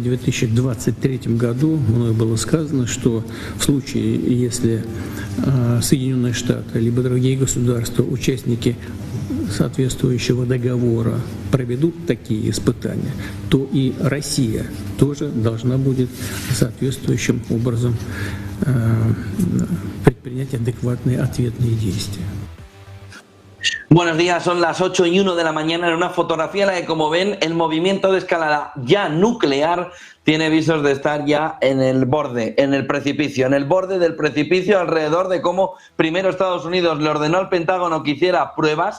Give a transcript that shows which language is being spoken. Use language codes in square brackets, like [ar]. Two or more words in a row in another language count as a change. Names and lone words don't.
[ru] 2023 году мною было сказано, что в случае, если Соединенные Штаты либо другие государства, участники соответствующего договора, проведут такие испытания, то и Россия тоже должна будет соответствующим образом предпринять адекватные ответные действия. [es] Buenos días, son las 8:01 de la mañana en una fotografía en la que, como ven, el movimiento de escalada ya nuclear tiene visos de estar ya en el borde, en el precipicio, en el borde del precipicio, alrededor de cómo primero Estados Unidos le ordenó al Pentágono que hiciera pruebas.